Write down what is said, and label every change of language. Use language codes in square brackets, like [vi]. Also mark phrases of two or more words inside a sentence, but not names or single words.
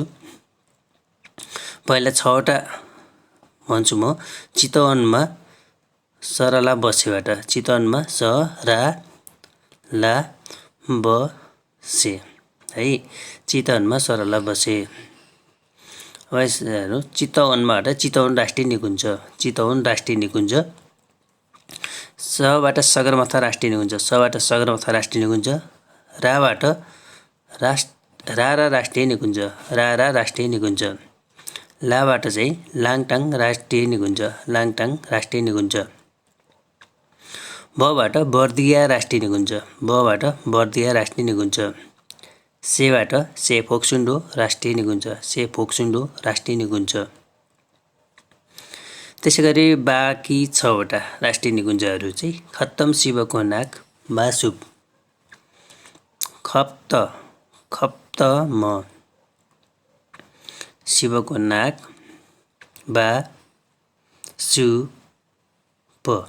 [ne] पहिला 6वटा भन्छु म। चितवनमा सरला बसेबाट चितवनमा सरला बसे है। चितवनमा सरला बसे। अब हेर्नु, चितवनबाट चितवन राष्ट्रिय निकुञ्ज। चितवन राष्ट्रिय निकुञ्ज। सबाट सगरमाथा राष्ट्रिय निकुञ्ज। सबाट सगरमाथा राष्ट्रिय निकुञ्ज। राबाट रारा राष्ट्रिय निकुञ्ज। रारा राष्ट्रिय निकुञ्ज। लाबाट चाहिँ लाङटाङ राष्ट्रिय निकुञ्ज। लाङटाङ राष्ट्रिय निकुञ्ज। बबाट बर्दिया राष्ट्रिय निकुञ्ज। बबाट बर्दिया राष्ट्रिय निकुञ्ज। सेबाट सेफोक्सुन्डो राष्ट्रिय निकुञ्ज। सेफोक्सुन्डो राष्ट्रिय निकुञ्ज। त्यसैगरी बाँकी 6वटा राष्ट्रिय निकुञ्जहरू चाहिँ खत्तम शिवको नाग, बासुप, खप्तम शिवको नाग, बासुप।